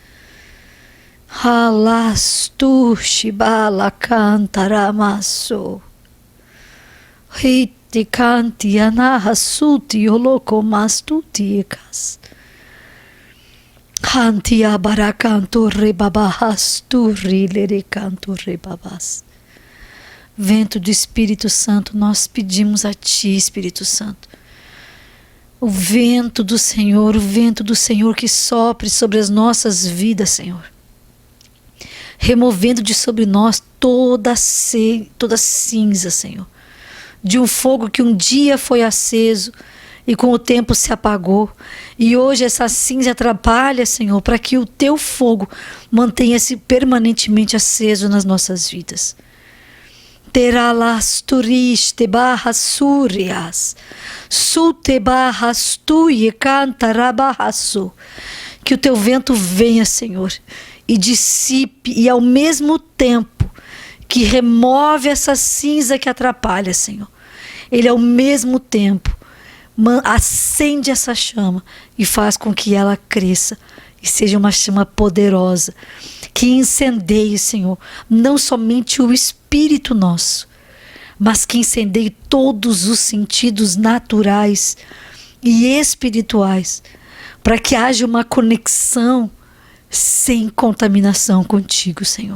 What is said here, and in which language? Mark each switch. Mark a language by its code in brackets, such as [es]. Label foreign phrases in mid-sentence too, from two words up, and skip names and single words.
[pt] Halastu shibala cantaramaso. Hiti canti anahasuti oloko mastuti ekas. Hantia baracanto rebabahas turri lericanto rebabas. Vento do Espírito Santo, nós pedimos a Ti, Espírito Santo. O vento do Senhor que sopre sobre as nossas vidas, Senhor. Removendo de sobre nós toda cinza, Senhor. De um fogo que um dia foi aceso e com o tempo se apagou. E hoje essa cinza atrapalha, Senhor, para que o Teu fogo mantenha-se permanentemente aceso nas nossas vidas. Teralas turiste barras súrias, sute barras tuie cantarabarraço. Que o Teu vento venha, Senhor, e dissipe, e ao mesmo tempo que remove essa cinza que atrapalha, Senhor, Ele ao mesmo tempo acende essa chama e faz com que ela cresça e seja uma chama poderosa, que incendeie, Senhor, não somente o espírito nosso, mas que incendeie todos os sentidos naturais e espirituais, para que haja uma conexão sem contaminação contigo, Senhor.